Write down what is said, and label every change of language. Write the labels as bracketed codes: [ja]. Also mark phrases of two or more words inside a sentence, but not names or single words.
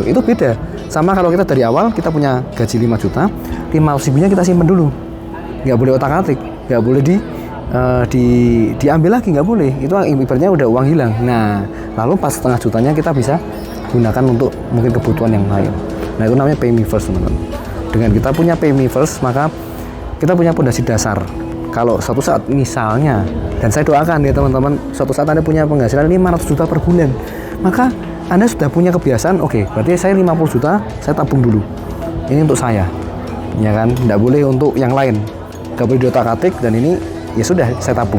[id] Itu beda sama kalau kita dari awal kita punya gaji 5 juta, 500 ribunya kita simpen dulu, nggak boleh otak-atik, nggak boleh diambil lagi, nggak boleh. Itu ibaratnya udah uang hilang. Nah, lalu pas setengah jutanya kita bisa gunakan untuk mungkin kebutuhan yang lain. Nah, itu namanya [en] pay me first, [id] teman-teman. Dengan kita punya [en] pay me first, [id] maka kita punya pondasi dasar. Kalau suatu saat misalnya, dan saya doakan ya teman-teman, suatu saat Anda punya penghasilan 500 juta per bulan, maka Anda sudah punya kebiasaan, oke, berarti saya 50 juta, saya tabung dulu. Ini untuk saya, ya kan? Nggak boleh untuk yang lain, nggak boleh diotak-atik, dan ini ya sudah, saya tabung.